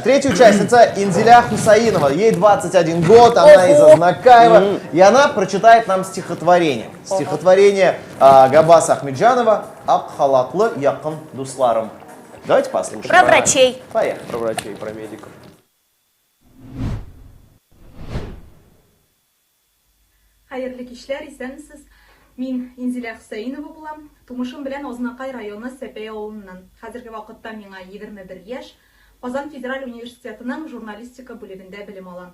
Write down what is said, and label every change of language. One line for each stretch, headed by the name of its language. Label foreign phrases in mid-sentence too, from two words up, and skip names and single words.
Russian: Третья участница Инзиля Хусаинова. Ей 21 год, она из Азнакаева. И она прочитает нам стихотворение. Стихотворение Габаса Ахмеджанова «Ак халатлы якын дусларым». Давайте послушаем. Про врачей. Поехали. Про врачей, про медиков.
Tatar: Хәерле кичләр, исәнмесез? Мин Инзилә Хөсәйнова булам. Тумышым белән Азнакай районы Сәпәй авылыннан. Хәзерге вакытта миңа 21 яшь. Казан Федераль университетының журналистика бүлегендә белем алам.